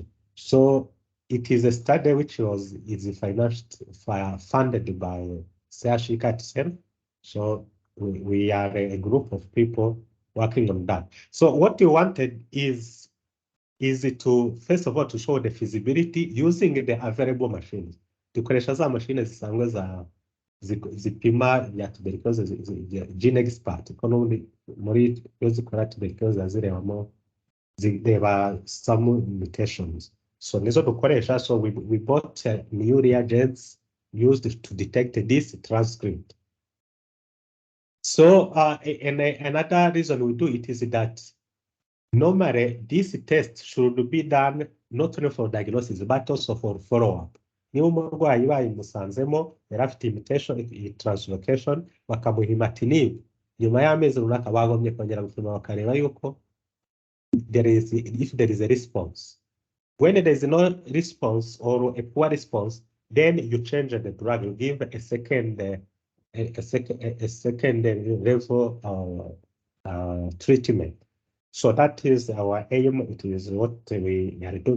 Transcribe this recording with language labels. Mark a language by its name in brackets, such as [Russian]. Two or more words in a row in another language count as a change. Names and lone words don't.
[English] So it is a study which is funded by Africa itself. So we are a group of people working on that. So what you wanted is to, first of all, to show the feasibility using the available machines. [Rundi] Dukoresha za machine zisanzwe zipima vya tuberculosis, gene expert. Kono muri yo zikora tuberculosis zirebamo [English] there some mutations. [Rundi] So nizo dukoresha. [English] So we bought new reagents used to detect this transcript. So and another reason we do it is that normally this test should be done not only for diagnosis but also for follow-up. [Rundi] Niba umurwayi bayimusanzemo yari afite [English] mutation, translocation, [Rundi] bakamuha imatinib, nyuma y'amezi runaka bagombye kongera gupima bakareba yuko [English] if there is a response. When there is no response or a poor response, then you change the drug. You give a second level treatment. So that is our aim. It is what we are doing.